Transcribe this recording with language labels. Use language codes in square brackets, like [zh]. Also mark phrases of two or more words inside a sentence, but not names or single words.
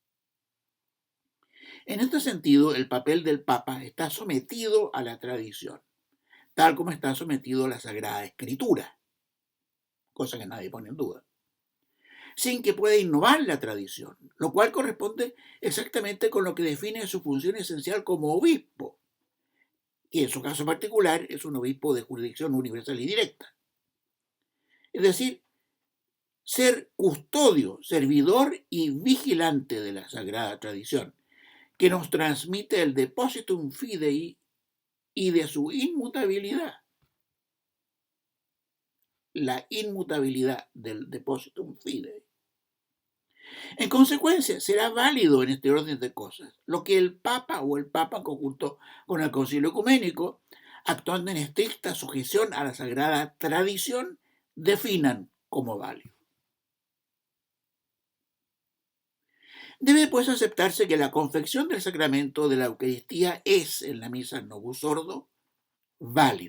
[es] En este sentido, el papel del Papa está sometido a la tradición, tal como está sometido a la Sagrada Escritura, cosa que nadie pone en duda, sin que pueda innovar la tradición, lo cual corresponde exactamente con lo que define su función esencial como obispo, que en su caso particular es un obispo de jurisdicción universal y directa. Es decir, ser custodio, servidor y vigilante de la sagrada tradición, que nos transmite el [la] depositum fidei [es] y de su inmutabilidad. La inmutabilidad del [la] depositum fidei. [es] En consecuencia, será válido en este orden de cosas lo que el Papa o el Papa en conjunto con el Concilio Ecuménico, actuando en estricta sujeción a la sagrada tradición, definan como válido. Debe pues aceptarse que la confección del sacramento de la Eucaristía es, en la misa Novus Ordo, válida.